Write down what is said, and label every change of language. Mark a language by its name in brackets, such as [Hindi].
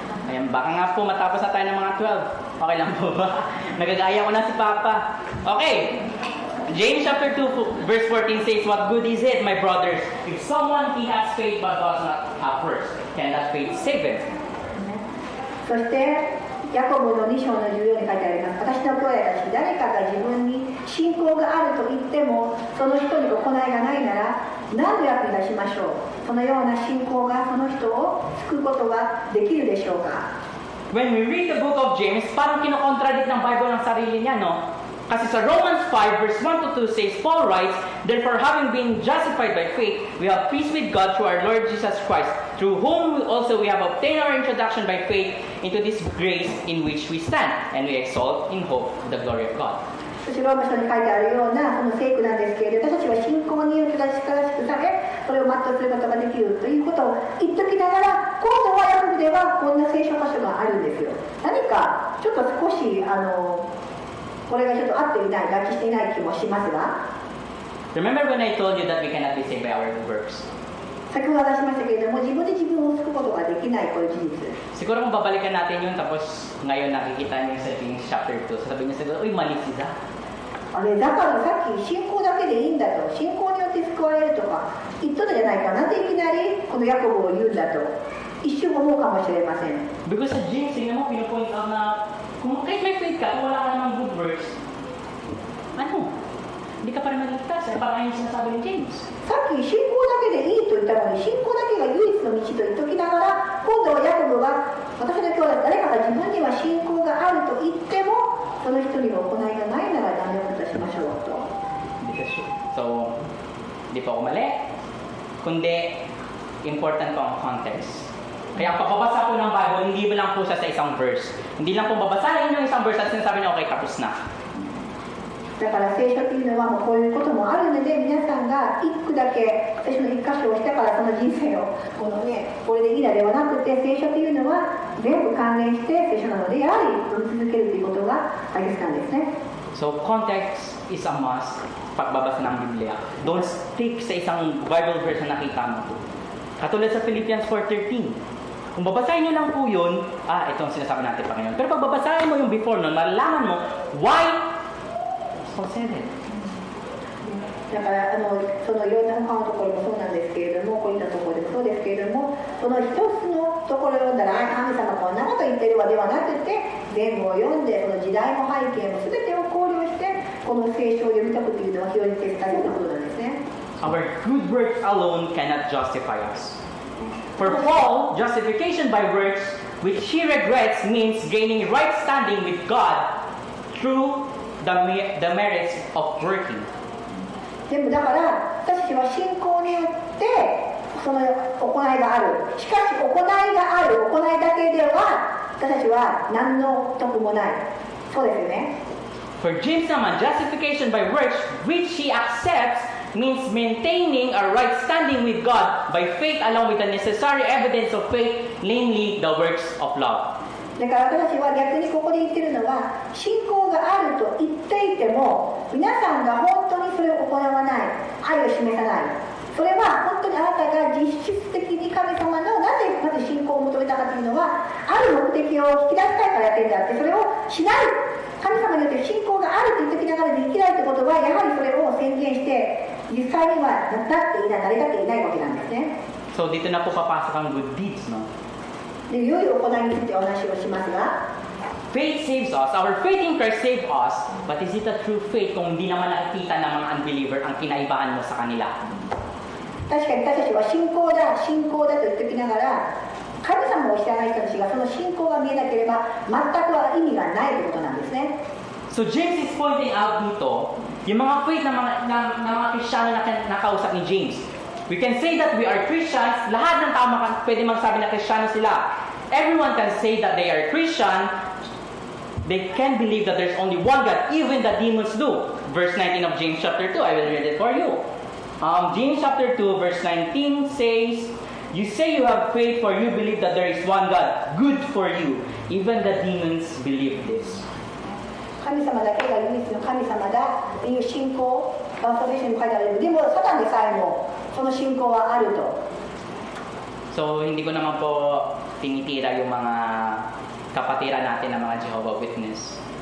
[Filipino] Ayan, baka nga po matapos na tayo ng mga 12. Okay lang po ba? Nagagaya ko na si Papa. Okay. [English] James chapter 2 verse 14 says, "What good is it, my brothers, if someone he has faith but does not have works? Can that faith save him?" [Japanese] そしてヤコブの2章の14に書いてあります。私の兄弟たち、誰かが自分に信仰があると言っても、その人に行いがないなら、何の役に立ちましょう。そのような信仰がその人を救うことができるでしょうか。 [English] When we read the book of James, [Filipino] parang kinokontradict ng Bible ang sarili niya, no? Kasi sa [English] Romans 5 verse 1 to 2 says, Paul writes, "Therefore, having been justified by faith, we have peace with God through our Lord Jesus Christ, through whom also we have obtained our introduction by faith into this grace in which we stand, and we exalt in hope the glory of God." [Japanese] そしてローマ書に書いてあるようなその聖句なんですけれど、私たちは信仰によって確からしくされ、それを全うすることができるということを言っときながら、今度はヤコブではこんな聖書箇所があるんですよ。何かちょっと少しこれがちょっと合っていない、合致していない気もしますが、 [English] Remember when I told you that we cannot be saved by our works? [Japanese] 先ほど話しましたけれども、自分で自分を救うことができない、これ事実。 [Filipino] Siguro kung babalikan natin yun, tapos ngayon nakikita niyo sa James chapter 2, sasabihin niyo siguro, uy, mali si Zach. [Japanese] だからさっき信仰だけでいいんだと、信仰によって救われるとか言っとったじゃないかなっていきなりこのヤコブを言うんだと一瞬思うかもしれません。 [Filipino] Because sa James, yun naman pinupoint out na kung kahit may faith ka, kung wala ka namang good works, ano? Hindi ka pa rin maligtas. Parang yung sinasabi ni James. [Japanese] さっき信仰だけでいいと言ったのに、信仰だけが唯一の道と言っときながら、今度はヤコブは私の兄弟、誰かが自分には信仰があると言っても、その人には行いがないならダメをいたしましょうと。 [Filipino] So, di pa ako mali. Kundi, important po ang context. Kaya ang pagbabasa po ng Bible, hindi ba lang po siya sa isang verse. Hindi lang po babasahin yung isang verse at sinasabi niya, okay, tapos na. [Japanese] だから聖書というのはもうこういうこともあるので、皆さんが一句だけ聖書の一箇所をしたからその人生をこれでいいのではなくて、聖書というのは全部関連して聖書なので、やはり読み続けるということが大切なんですね。 [English] So, context is a must [Filipino] pagbabasa ng Biblia. [English] Don't stick [Filipino] sa isang Bible verse na nakita mo. Katulad sa Philippians 4:13. Kung babasahin nyo lang po yun, ito ang sinasabi natin pa ngayon. Pero pag babasahin mo yung before nun, malalaman mo [English] why so said it. [Japanese] だからそのいろんな他のところもそうなんですけれども、こういったところでもそうですけれども、その一つのところを読んだら神様こんなこと言ってるわではなくて、全部を読んでその時代も背景も全てを考慮してこの聖書を読み解くというのは非常に大切なことなんですね。 [English] Our good works alone cannot justify us. For Paul, justification by works, which he regrets, means gaining right standing with God through the merits of working. [Japanese] でもだから私たちは信仰によってその行いがある。しかし行いがある行いだけでは私たちは何の得もない。そうですよね。 [English] For James naman, justification by works, which he accepts, means maintaining a right standing with God by faith along with the necessary evidence of faith, namely the works of love. [Japanese] だから私は逆にここで言ってるのは、信仰があると言っていても皆さんが本当にそれを行わない、愛を示さない、それは本当にあなたが実質的に神様のなぜまず信仰を求めたかというのは、ある目的を引き出したいからやってるんだって、それをしない、神様によって信仰があると言ってきながらできないということは、やはりそれを宣言して実際にはなっていない、成り立っていないわけなんですね。 [Filipino] So dito na po papasok ang good deeds, no? [Japanese] で、良い行いについてお話をしますが、 [English] Faith saves us. Our faith in Christ saved us. But is it a true faith [Filipino] kung hindi naman nakikita ng mga unbeliever ang kinaibahan mo sa kanila? [Japanese] 確かに私たちは信仰だと言ってきながら、神様を知らない人たちがその信仰が見えなければ全くは意味がないということなんですね。 [English] So James is pointing out [Filipino] dito, yung mga faith ng mga Kristiyano na nakausap ni James. [English] We can say that we are Christians. [Filipino] Lahat ng tao pwede magsabi na Kristiyano sila. [English] Everyone can say that they are Christian. They can believe that there's only one God. Even the demons do. Verse 19 of James chapter 2. I will read it for you. James chapter 2 verse 19 says, you say you have faith for you believe that there is one God. Good for you. Even the demons believe this. [Japanese] 神様だけが唯一の神様だという信仰、バーサベーションに書いてある。でもサタンでさえもその信仰はあると。 [Filipino] So, hindi ko naman po tinitira yung mga kapatiran natin ng mga Jehovah Witness.